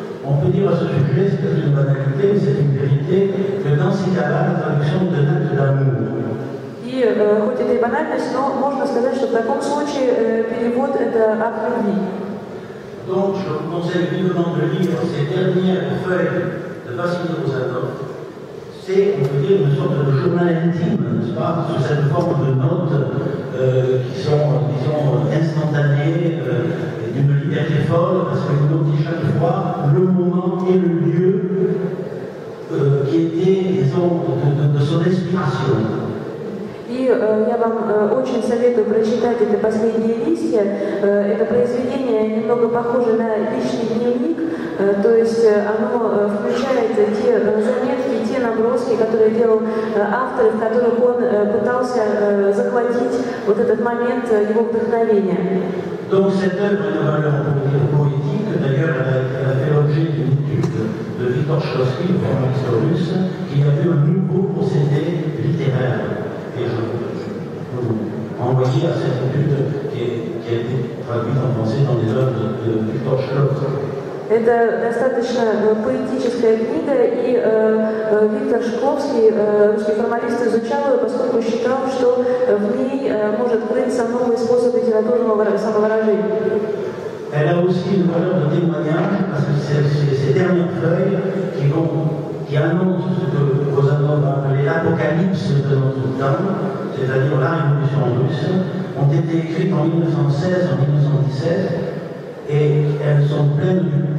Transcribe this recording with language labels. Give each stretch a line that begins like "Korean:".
French: On peut dire à ce sujet, c'est une banalité, mais c'est une vérité, que dans ces cas-là, la traduction de Notes d'amour.
Russian: И хоть это и банальность, но можно сказать, что в таком случае перевод – это акт любви.
French: Donc, je vous conseille vivement de lire ces dernières feuilles de Vassili Rozanov. C'est, on peut dire, une sorte de journal intime, n'est-ce pas, sous cette forme de notes qui sont, disons, instantanées, d'une liberté folle, parce qu'il nous dit chaque fois le moment et le lieu qui était, disons, de son inspiration.
Russian: И я вам очень советую прочитать это «Последние листья». Это произведение немного похоже на личный дневник, то есть оно включает те заметки, те наброски, которые делал автор, в которых он пытался захватить вот этот момент его вдохновения.
French: Donc cette œuvre est de valeur poétique, d'ailleurs elle a fait l'objet d'une étude de Viktor Shklovsky, le formaliste russe, qui a vu un nouveau procédé littéraire. Et je peux vous envoyer à cette étude qui a été traduite en français dans les œuvres de Viktor Shklovsky.
Russian: Это достаточно поэтическая книга, и Виктор Шкловский, русский формалист, изучал ее, поскольку считал, что в ней может крыться новый способ литературного самовыражения.
French: Elle a aussi une valeur de témoignage, parce que c'est ces dernières feuilles qui annoncent ce que Rozanov a appelé l'apocalypse de notre temps, c'est-à-dire la révolution russe, ont été écrites en 1916, en 1917, et elles sont pleines